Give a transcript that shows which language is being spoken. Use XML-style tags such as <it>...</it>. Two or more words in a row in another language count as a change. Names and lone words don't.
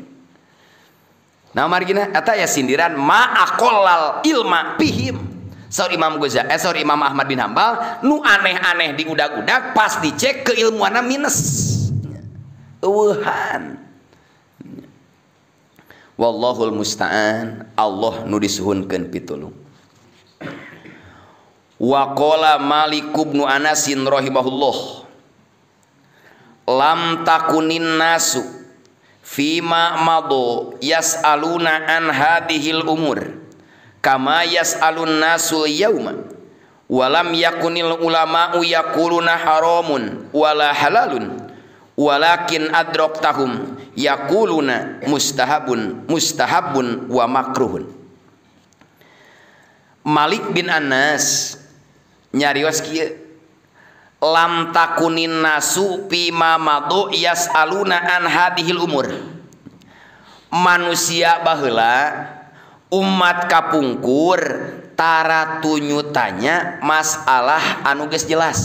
<su>Nah margina eta ya sindiran</su> <ar>ما أقل العلم فيهم.</ar> <su>Saur Imam Ghazali, saur Imam Ahmad bin Hambal, nu aneh-aneh diudag-udag pas dicek keilmuanna minus. Eueuhan.</su> <ar>والله المستعان,</ar> <su>Allah nu disuhunkeun pitulung.</su> <ar>وقال مالك بن أنس رحمه الله لم تكن الناس فيما مضى يسألون عن هذه الأمور كما يسأل الناس اليوم ولم يكن العلماء يقولون حرام ولا حلال ولكن أدركتهم يقولون مستحب ومكروه.</ar> <su>Malik bin Anas nyarios kieu,</su> <ar>لم تكن الناس فيما مضى يسألون عن هذه الأمور.</ar> <su>Manusia baheula umat kapungkur tara tunyutanya masalah anu geus jelas.</su>